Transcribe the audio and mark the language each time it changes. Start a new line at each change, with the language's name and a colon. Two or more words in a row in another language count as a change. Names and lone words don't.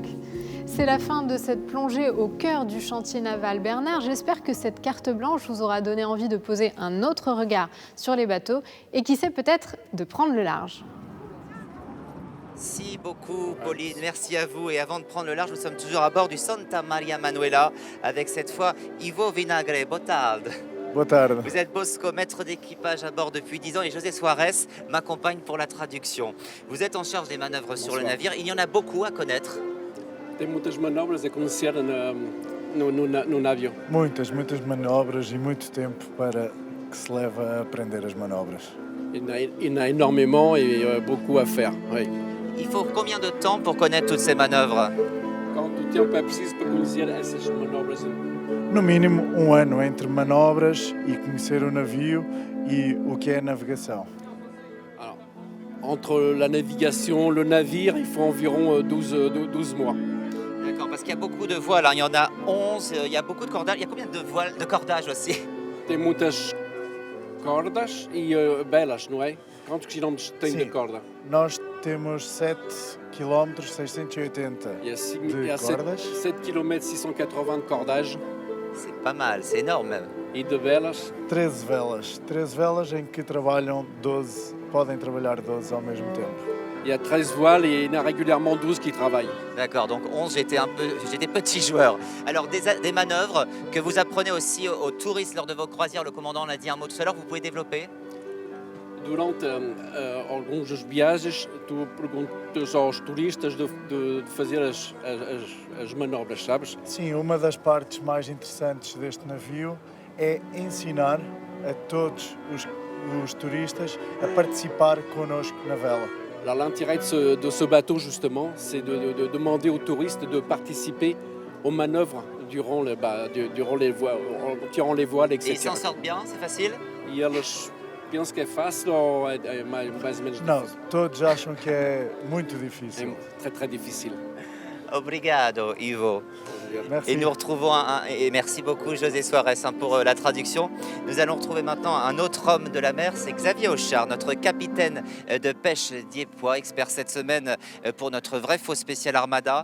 French: C'est la fin de cette plongée au cœur du chantier naval Bernard. J'espère que cette carte blanche vous aura donné envie de poser un autre regard sur les bateaux et qui sait peut-être de prendre le large. Merci beaucoup, Pauline. Merci à vous. Et avant de prendre le large, nous sommes toujours à bord du Santa Maria Manuela avec cette fois Ivo Vinagre.
Portuguese: Boa tarde. Boa tarde.
French: Vous êtes Bosco, maître d'équipage à bord depuis 10 ans et José Suarez m'accompagne pour la traduction. Vous êtes en charge des manœuvres sur le navire. Il y en a beaucoup à connaître.
Portuguese: Tem muitas manobras a conhecer no navio. Muitas manobras e muito tempo para que se leva a aprender as manobras.
French: Il y en a énormément et beaucoup à faire. Oui. Il faut combien de temps pour connaître toutes ces manœuvres?
Portuguese: Quanto tempo é preciso para conhecer essas manobras? No mínimo 1 ano entre manobras e conhecer o navio e o que é a navegação.
French: Alors, entre la navigation, le navire, il faut environ 12 mois. D'accord, parce qu'il y a beaucoup de voiles, hein. Il y en a 11, il y a beaucoup de cordages. Il y a combien de voiles, de cordages aussi?
Portuguese: Tem muitas cordas e belas, não é? Quantos quilómetros tem de corda? Nós temos 7 km 680
French: Il y a, de il y a
Portuguese: cordas
French: 7 km 680 de cordage C'est pas mal, c'est énorme même.
Portuguese: e de velas. 13 velas. 13 velas em que trabalham 12, podem trabalhar 12 ao mesmo tempo.
French: Il y a 13 voiles et il y en a régulièrement 12 qui travaillent. D'accord, donc 11, j'étais petit joueur. Alors des manœuvres que vous apprenez aussi aux touristes lors de vos croisières, le commandant l'a dit un mot tout à l'heure, vous pouvez développer?
Portuguese: Durante alguns dos viagens, tu perguntas aos turistas de fazer as manobras, sabes? Sim, uma das partes mais interessantes deste navio é ensinar a todos os turistas a participar connosco na vela.
French: L'intérêt de ce bateau, justement, c'est de demander aux touristes de participer aux manœuvres durant tirant les voiles, etc. Et ils s'en sortent bien, c'est facile?
Portuguese: E eles pensam que é fácil ou é mais ou menos Não, difícil? todos acham que é muito difícil.
French: É très, très difficile.
Portuguese: Obrigado, Ivo.
French: Merci. Et nous retrouvons, et merci beaucoup José Suarez pour la traduction. Nous allons retrouver maintenant un autre homme de la mer, c'est Xavier Auchard, notre capitaine de pêche Dieppe, expert cette semaine pour notre vrai faux spécial Armada.